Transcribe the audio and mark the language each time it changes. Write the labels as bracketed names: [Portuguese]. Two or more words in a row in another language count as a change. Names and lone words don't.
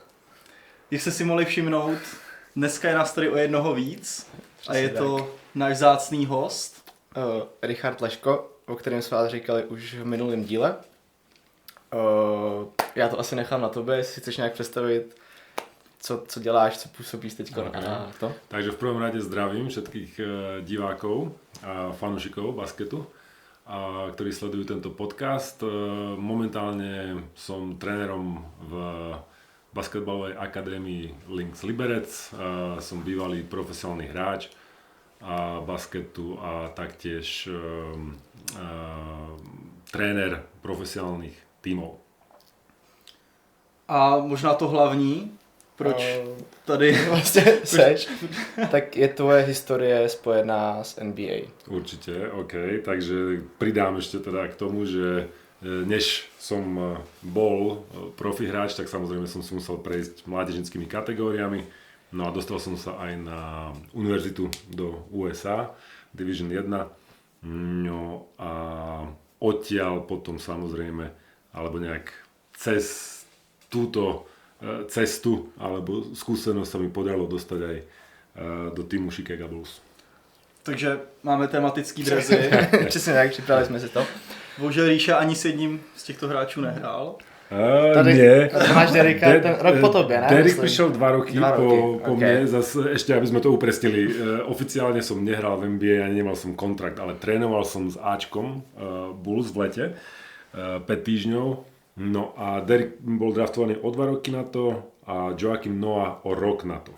[Czech] Jak jste si mohli všimnout, dneska je nás tady o jednoho víc a je to náš vzácný host. Richard Leško, o kterém jsme vás říkali už v minulém díle. Já to asi nechám na tobě, jestli chceš nějak představit, co děláš, co působíš teď na to. [Slovak] Takže v prvom rade zdravím všetkých divákov a fanúšikov basketu, ktorí sledujú tento podcast. Momentálne som trénerom v basketbalovej akadémii Lynx Liberec. Som bývalý profesionálny hráč basketu a taktiež tréner profesionálnych tímov. [Czech] A možná to hlavní, proč tady vlastně seš, tak je tvoje historie spojená s NBA. [Slovak] Určite, OK. Takže pridám ešte teda k tomu, že než som bol profi hráč, tak samozrejme som si musel prejsť mládežnickými kategóriami. No a dostal som sa aj na univerzitu do USA, Division 1. No a odtiaľ potom samozrejme, alebo nejak cez túto cestu alebo skúsenosť sa mi podarilo dostať aj do týmu Chicago Bulls. [Czech] Takže máme tematický drezy. Přesně tak, připravili jsme si to. Bohužel Ríša ani s jedním z těchto hráčů nehrál. [Slovak] Nie. [Czech] Tady máš Derricka, ten rok po tobě, ne? [Slovak] Derrick prišiel 2 roky po okay. mne, zase ešte aby sme to upresnili. Oficiálne som nehral v NBA, ani nemal som kontrakt, ale trénoval som s Ačkom Bulls v lete 5 týždňov. No a Derrick bol draftovaný o 2 roky na to a Joakim Noah o rok na to.